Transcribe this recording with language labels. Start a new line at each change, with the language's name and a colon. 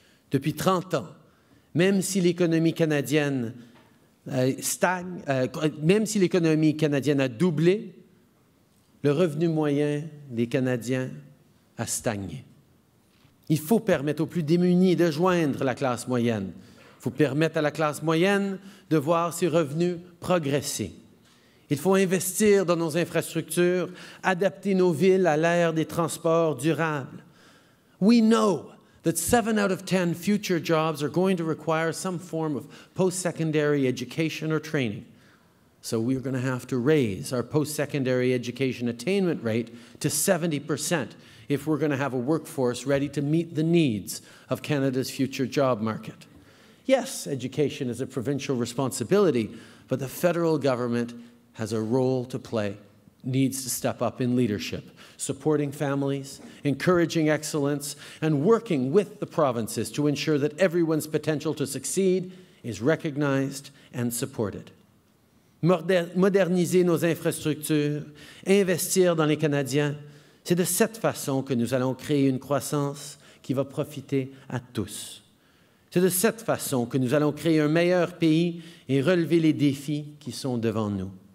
French: Depuis 30 ans, même si l'économie canadienne même si l'économie canadienne a doublé, le revenu moyen des Canadiens a stagné. Il faut permettre aux plus démunis de joindre la classe moyenne. Il faut permettre à la classe moyenne de voir ses revenus progresser. Il faut investir dans nos infrastructures, adapter nos villes à l'ère des transports durables.
English: We know that 7 out of 10 future jobs are going to require some form of post-secondary education or training. So we're going to have to raise our post-secondary education attainment rate to 70% if we're going to have a workforce ready to meet the needs of Canada's future job market. Yes, education is a provincial responsibility, but the federal government has a role to play, needs to step up in leadership, supporting families, encouraging excellence, and working with the provinces to ensure that everyone's potential to succeed is recognized and supported.
French: Moderniser nos infrastructures, investir dans les Canadiens, c'est de cette façon que nous allons créer une croissance qui va profiter à tous. C'est de cette façon que nous allons créer un meilleur pays et relever les défis qui sont devant nous.